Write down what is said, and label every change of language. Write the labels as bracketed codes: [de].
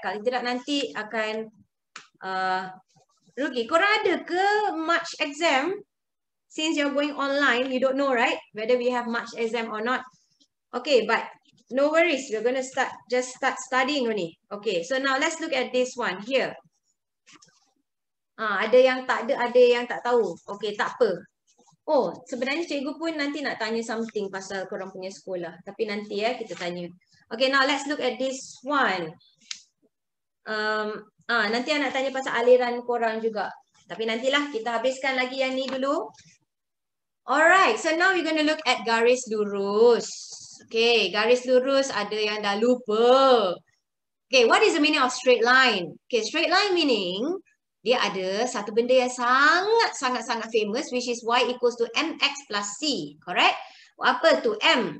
[ms] Kalau tidak nanti akan rugi. Korang ada ke [en] March exam? Since you're going online, you don't know, right? Whether we have March exam or not. Okay, but no worries. We're going to just start studying only. Okay, so now let's look at this one here. [ms] Ada yang tak ada yang tak tahu. Okay, tak apa. Oh, sebenarnya cikgu pun nanti nak tanya something pasal korang punya sekolah. Tapi nanti kita tanya. [en] Okay, now let's look at this one. [ms] Nanti nak tanya pasal aliran korang juga. Tapi nantilah kita habiskan lagi yang ni dulu. [en] Alright, so now we're going to look at garis lurus. Okay, [ms] garis lurus ada yang dah lupa. [en] Okay, what is the meaning of straight line? Okay, straight line meaning [ms] dia ada satu benda yang sangat [en] famous, which is y equals to mx plus c. Correct? [ms] Apa tu m?